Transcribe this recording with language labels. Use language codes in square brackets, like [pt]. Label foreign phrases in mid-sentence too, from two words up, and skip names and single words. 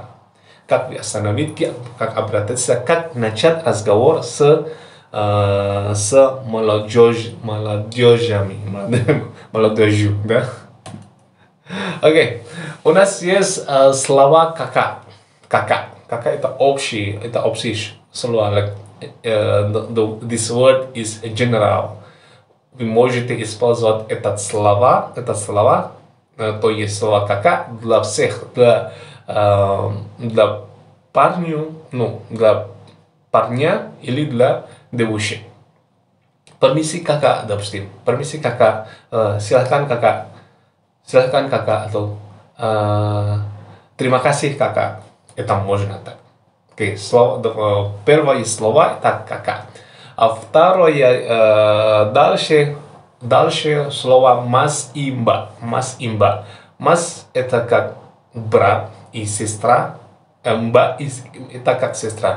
[ru] Как вы остановить, как обратиться, как начать разговор с молодежью, да? Окей. У нас есть слова кака. Кака это общие слова. [en] This word is general. [ru] Вы можете использовать это слова, то есть слова кака для всех, для парня или для девушки. [id] Permisi kakak, допустим. Permisi kakak, silakan kakak atau terima kasih kakak. [ru] Это можно так. Okay. Первое слово это кака. А второе, дальше слово mas и mba. Mas это как брат и сестра, Mbak это как сестра.